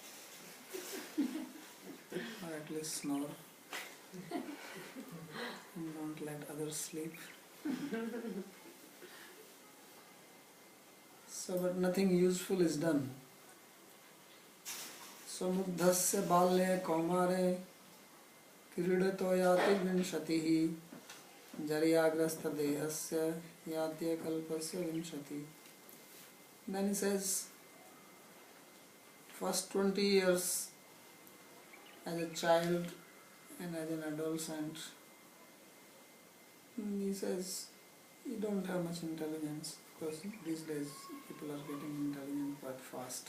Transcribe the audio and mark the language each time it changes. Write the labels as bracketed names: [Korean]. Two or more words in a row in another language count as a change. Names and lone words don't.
[English] Or at least snore. And don't let others sleep. So, but nothing useful is done. So, [Sanskrit] मुढस्य बाल्य कौमारे क्रीडतो याति विंशतिः जरग्रस्थ देहस्य याति कल्पस्य विंशति. [English] Then he says, first 20 years as a child and as an adolescent, he says, you don't have much intelligence, because these days people are getting intelligent quite fast.